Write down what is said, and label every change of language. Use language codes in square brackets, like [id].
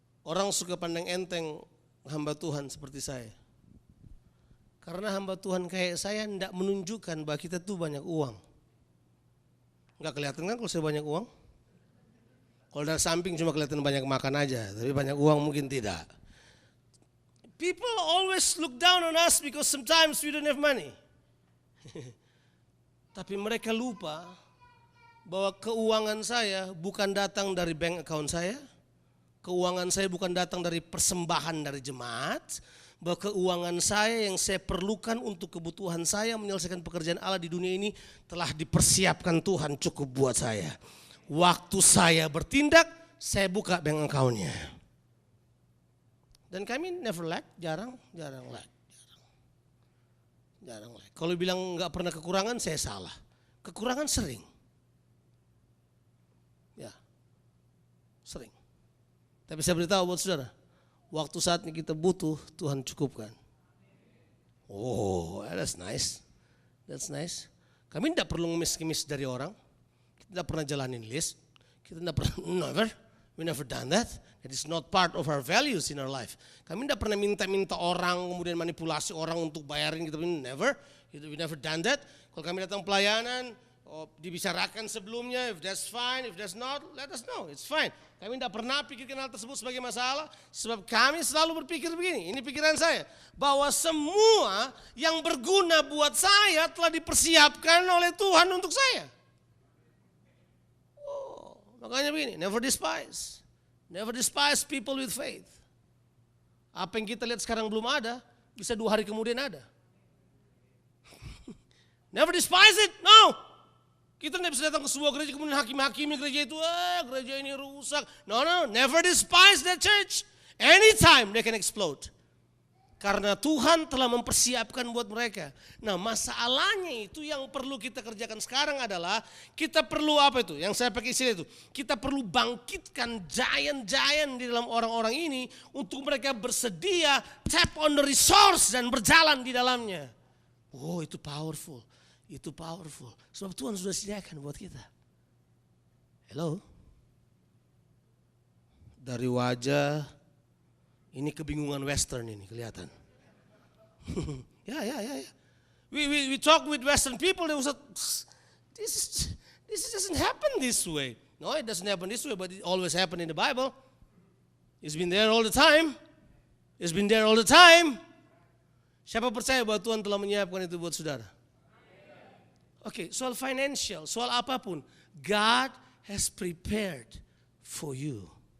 [id] Orang suka pandang enteng hamba Tuhan seperti saya. Karena hamba Tuhan kayak saya tidak menunjukkan bahwa kita tuh banyak uang. Enggak kelihatan kan kalau saya banyak uang? Kalau dari samping cuma kelihatan banyak makan aja, tapi banyak uang mungkin tidak. [en] People always look down on us because sometimes we don't have money. [id] Tapi mereka lupa bahwa keuangan saya bukan datang dari bank account saya. Keuangan saya bukan datang dari persembahan dari jemaat. Bahwa keuangan saya yang saya perlukan untuk kebutuhan saya menyelesaikan pekerjaan Allah di dunia ini telah dipersiapkan Tuhan cukup buat saya. Waktu saya bertindak, saya buka bank account-nya. Dan kami [en] never lack, [id] jarang lack. Kalau bilang nggak pernah kekurangan, saya salah. Kekurangan sering. Ya, sering. Tapi saya beritahu buat saudara, waktu saatnya kita butuh, Tuhan cukupkan. [en] Oh, that's nice. [id] Kami tidak perlu ngemis-ngemis dari orang. Kita tidak pernah jalanin list. Kita tidak pernah, [en] we never done that. It is not part of our values in our life. [id] Kami tidak pernah minta orang, kemudian manipulasi orang untuk bayarin kita. [en] Never, we never done that. [id] Kalau kami datang pelayanan, dibicarakan sebelumnya, [en] if that's fine, if that's not, let us know, it's fine. [id] Kami tidak pernah pikirkan hal tersebut sebagai masalah, sebab kami selalu berpikir begini, ini pikiran saya, bahwa semua yang berguna buat saya telah dipersiapkan oleh Tuhan untuk saya. Oh, makanya begini, [en] never despise. Never despise people with faith. [id] Apa yang kita lihat sekarang belum ada, bisa 2 hari kemudian ada. [en] Never despise it, no. [id] Kita tidak bisa datang ke sebuah gereja kemudian hakim-hakimi gereja itu, gereja ini rusak. [en] No, never despise that church. Anytime they can explode. [id] Karena Tuhan telah mempersiapkan buat mereka. Nah, masalahnya itu yang perlu kita kerjakan sekarang adalah kita perlu apa itu? Yang saya pakai istilah itu. Kita perlu bangkitkan giant-giant di dalam orang-orang ini untuk mereka bersedia [en] tap on the resource [id] dan berjalan di dalamnya. Oh, itu powerful. Itu powerful. Sebab Tuhan sudah sediakan buat kita. Hello? Dari wajah, ini kebingungan western ini kelihatan. Ya. [en] We talk with western people, they will say, this doesn't happen this way. No, it doesn't happen this way, but it always happened in the Bible. It's been there all the time. It's been there all the time. [id] Siapa percaya bahwa Tuhan telah menyiapkan itu buat saudara? Oke, soal financial, soal apapun, [en] God has prepared for you.